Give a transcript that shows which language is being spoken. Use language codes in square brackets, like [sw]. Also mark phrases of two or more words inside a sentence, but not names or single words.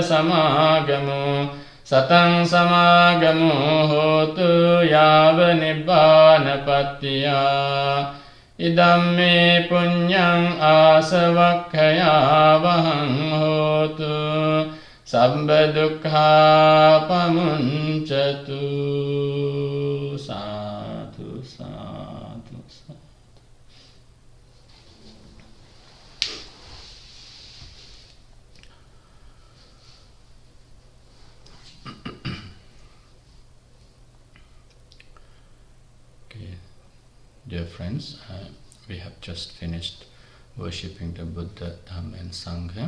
[pi] samagamu Satang samagamu hotu yava nibbana pattiya Idam me punyang asavakkaya vahang hotu Sabba dukkha pamunchatu Sadhu, sadhu, sadhu. [en] Dear friends, we have just finished worshipping the Buddha, Dhamma and Sangha.